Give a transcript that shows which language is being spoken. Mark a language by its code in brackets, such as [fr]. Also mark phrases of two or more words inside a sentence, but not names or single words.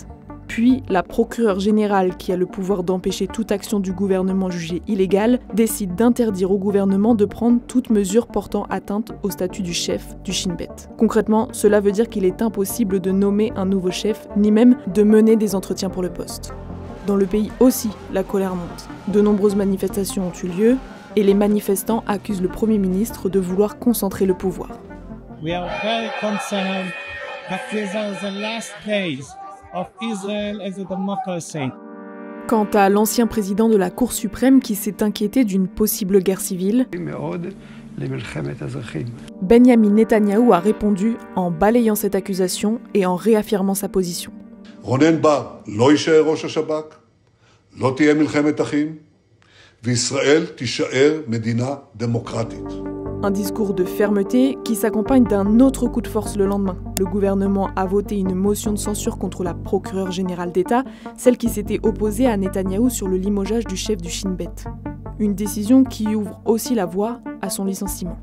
[fr] Puis, la procureure générale, qui a le pouvoir d'empêcher toute action du gouvernement jugée illégale, décide d'interdire au gouvernement de prendre toute mesure portant atteinte au statut du chef du Shin Bet. Concrètement, cela veut dire qu'il est impossible de nommer un nouveau chef, ni même de mener des entretiens pour le poste. Dans le pays aussi, la colère monte. De nombreuses manifestations ont eu lieu, et les manifestants accusent le Premier ministre de vouloir concentrer le pouvoir. [en] We are very concerned that these are the last days of Israel as a democracy. [fr] Quant à l'ancien président de la Cour suprême qui s'est inquiété d'une possible guerre civile, Benyamin Netanyahou a répondu en balayant cette accusation et en réaffirmant sa position. [he] רונן בר לא יישאר ראש השב"כ, לא תהיה מלחמת אחים, וישראל תישאר מדינה דמוקרטית. [fr] Un discours de fermeté qui s'accompagne d'un autre coup de force le lendemain. Le gouvernement a voté une motion de censure contre la procureure générale d'État, celle qui s'était opposée à Netanyahou sur le limogeage du chef du Shin Bet. Une décision qui ouvre aussi la voie à son licenciement.